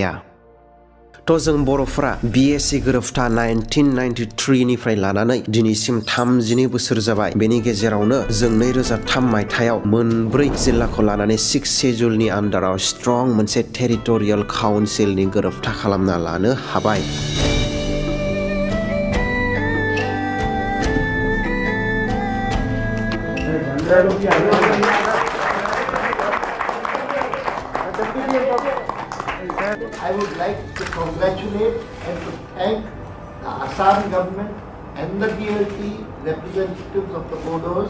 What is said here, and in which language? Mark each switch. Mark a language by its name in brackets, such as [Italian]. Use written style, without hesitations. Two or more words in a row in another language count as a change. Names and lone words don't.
[Bodo] थ' जों बर'फ्रा BSc गोरोबथा 1993 निफ्राय लानानै दिनैसिम 32 बोसोर जाबाय। बेनि गेजेरावनो जों 2003 मायथाइयाव मोनब्रै जिल्लाखौ लानानै 6 शेड्युलनि आन्डाराव स्ट्रं मोनसे [English] territorial council [Bodo] गोरोबथा खालामना लानो हाबाय। [English] I would like to congratulate and to thank the Assam government and the BLT representatives of the Bodos.